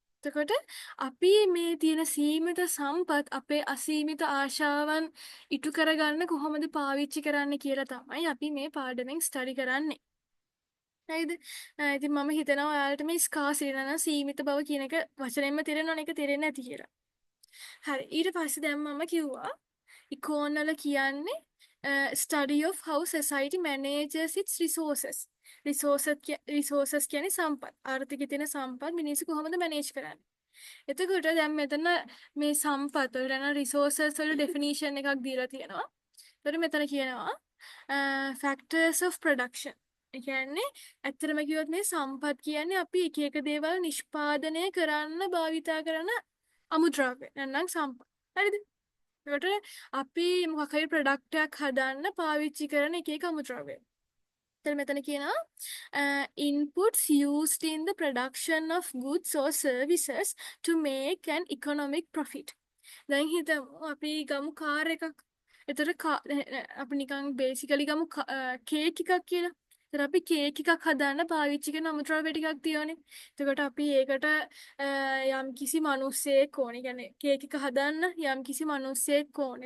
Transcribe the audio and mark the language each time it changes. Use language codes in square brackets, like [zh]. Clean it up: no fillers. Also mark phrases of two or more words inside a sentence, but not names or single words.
[si] එතකොට අපි මේ තියෙන සීමිත සම්පත් අපේ අසීමිත ආශාවන් ඉටු කරගන්න කොහොමද පාවිච්චි කරන්න කියලා තමයි අපි මේ පාඩමෙන් ස්ටඩි කරන්නේ. හරිද? ඉතින් මම හිතනවා ඔයාලට මේ ස්කාසිරි නැත්නම් සීමිත බව කියන එක වචනෙන්ම තේරෙනවනේ, ඒක තේරෙන්නේ නැති කියලා. හරි, ඊට පස්සේ දැන් මම කිව්වා ඉකෝන් වල කියන්නේ [en] study of how society manages its resources. [si] resources කියන්නේ සම්පත්. ආර්ථිකයේ තියෙන සම්පත් මිනිස්සු කොහොමද manage කරන්නේ. එතකොට දැන් මෙතන මේ සම්පත් වල යන resources වල definition එකක් දීලා තියෙනවා. ඒතර මෙතන කියනවා [en] factors of production. [si] ඒ කියන්නේ ඇත්තටම කිව්වොත් මේ සම්පත් කියන්නේ අපි එක එක දේවල් නිෂ්පාදනය කරන්න භාවිතා කරන අමුද්‍රව්‍ය. නැත්නම් සම්පත්. හරිද? ඒකට අපි මොකක් හරි ප්‍රොඩක්ට් එකක් හදන්න පාවිච්චි කරන එක එක අමුද්‍රව්‍ය. එතන මෙතන කියනවා [en] inputs used in the production of goods or services to make an economic profit. [si] දැන් හිතමු අපි ගමු කාර් එකක්. එතකොට අපි නිකන් බේසිකලි ගමු කේක් එකක් කියලා. එතකොට අපි කේක් එකක් හදන්න පාවිච්චි කරන අමුද්‍රව්‍ය ටිකක් තියෙනවානේ. එතකොට අපි ඒකට යම් කිසි මිනිස්සෙක් ඕනේ. කියන්නේ කේක් එක හදන්න යම් කිසි මිනිස්සෙක් ඕනේ.